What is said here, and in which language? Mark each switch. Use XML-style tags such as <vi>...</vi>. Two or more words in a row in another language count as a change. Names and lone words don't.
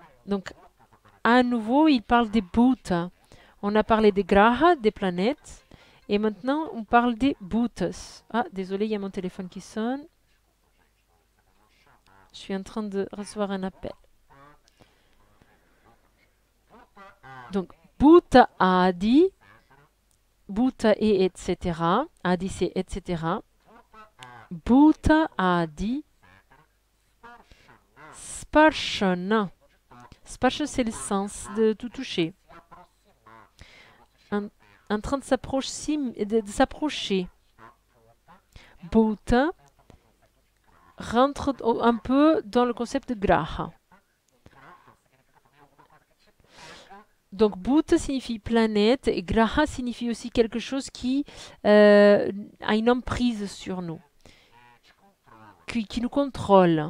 <fr>Donc, à nouveau, il parle des bhutas. On a parlé des grahas, des planètes. Et maintenant, on parle des bhutas. Ah, désolé, il y a mon téléphone qui sonne. Je suis en train de recevoir un appel. Donc,</fr> <sa>भूत आदि.</sa> <fr>Bhuta et etc. Adi, c'est etc.</fr> <sa>भूत आदि। स्पर्शन.</sa> <fr>Sparsha, c'est le sens de tout toucher. En train de s'approcher. Bhuta rentre un peu dans le concept de graha. Donc, Bhuta signifie planète et graha signifie aussi quelque chose qui a une emprise sur nous, qui nous contrôle.</fr>